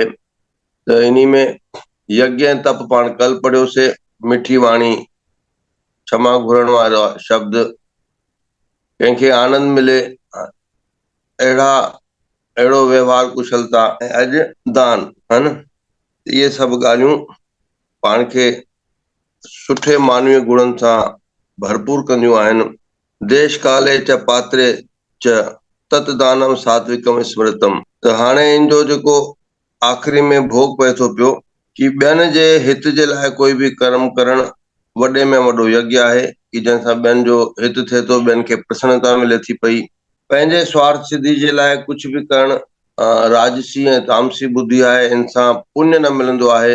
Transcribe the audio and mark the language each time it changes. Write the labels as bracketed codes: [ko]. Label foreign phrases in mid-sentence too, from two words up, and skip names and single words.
[sd] त इन्ही में यज्ञ ऐं तप पाण कल पढ़ियोसीं, मिठी वाणी, क्षमा घुरण वारा शब्द, कंहिंखे आनंद मिले अहिड़ो व्यवहार कुशलता, ऐं अॼु दान, [hi] है न, [sd] इहे सभु ॻाल्हियूं पाण खे सुठे मानवीय गुणनि सां भरपूर कंदियूं आहिनि। [sa] देश काले च पात्रे च तत दानम सात्विकम स्मृतम। [sd] त हाणे इन जो जेको आख़िरी में भोग पए थो पियो कि ॿियनि जे हित जे लाइ कोई बि कर्म करणु वॾे में वॾो यज्ञ आहे, कि जंहिंसां ॿियनि जो हित थिए थो, ॿियनि खे प्रसन्नता मिले थी पई। पंहिंजे स्वार्थ सिद्धि जे लाइ कुझु बि करणु राजसी ऐं तामसी बुद्धि आहे, इंसान पुण्य न मिलंदो आहे।